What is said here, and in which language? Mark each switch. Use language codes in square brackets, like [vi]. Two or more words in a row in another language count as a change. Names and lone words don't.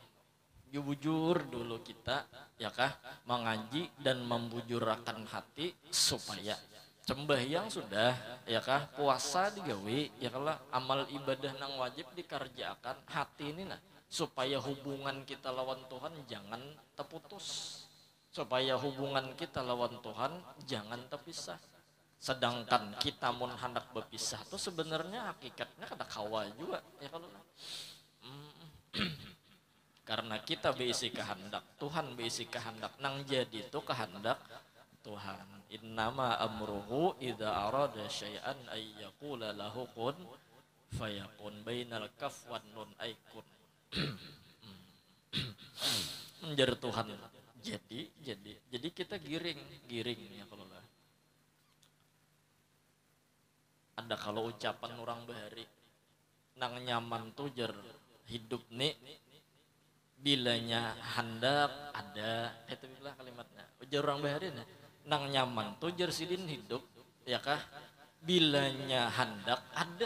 [bjn] Bujur dulu kita ya kah mengaji dan membujurakan hati supaya sembahyang sudah ya kah puasa digawe ya kalau amal ibadah nang wajib dikerjakan hati ini nah supaya hubungan kita lawan Tuhan jangan terputus, supaya hubungan kita lawan Tuhan jangan terpisah. Sedangkan kita mun hendak berpisah tuh sebenarnya hakikatnya kada kawa juga ya kalau karena kita berisi kehendak Tuhan, berisi kehendak nang jadi itu kehendak Tuhan. [ar] إنما أمره إذا أراد شيئا أن يقول له كن فيكون بين الكاف والنون أي كن. [bjn] Menjadi Tuhan. Jadi kita giring ya kalau lah. Ada kalau ucapan orang bahari nang nyaman tuh jer hidup nih bilanya hendak ada itu bilah kalimatnya ujar orang bahari nang nyaman tuh jer sidin hidup ya kah bilanya hendak ada.